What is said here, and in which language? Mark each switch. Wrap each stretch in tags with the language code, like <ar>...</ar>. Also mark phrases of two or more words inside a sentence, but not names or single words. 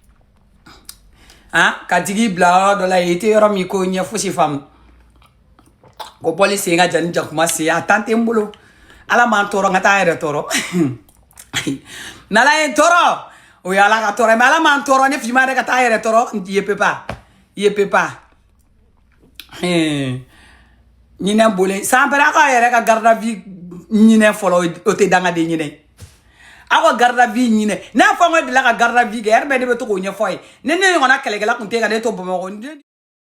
<bm>ka tigi bila yɔrɔ dɔ la i tɛ yɔrɔ min ko ɲɛ fosi faamu ko bɔli sen ka jan ni jakuma sen a tan tɛ n bolo ala m'an tɔɔrɔ n ka taa n yɛrɛ tɔɔrɔ n'ala ye n tɔɔrɔ o ye ala ka tɔɔrɔ mais ala m'an tɔɔrɔ ne fima yɛrɛ ka taa n yɛrɛ tɔɔrɔ ye pepa ɲinɛ bole san pɛrɛ aw ka yɛrɛ ka</bm> <fr>garde à vue</fr> <bm>ɲinɛ fɔlɔ o tɛ dangaden ɲinɛ aw ka</bm> <fr>garde à vue</fr> <bm>ɲinɛ n'a fɔ n ka delila ka</bm> <fr>garde à vue</fr> <bm>kɛ yɛrɛ bɛɛ de bɛ to k'o ɲɛfɔ a ye ni ne ɲɔgɔnna kɛlɛkɛla tun tɛ ka ne to Bamakɔ</bm>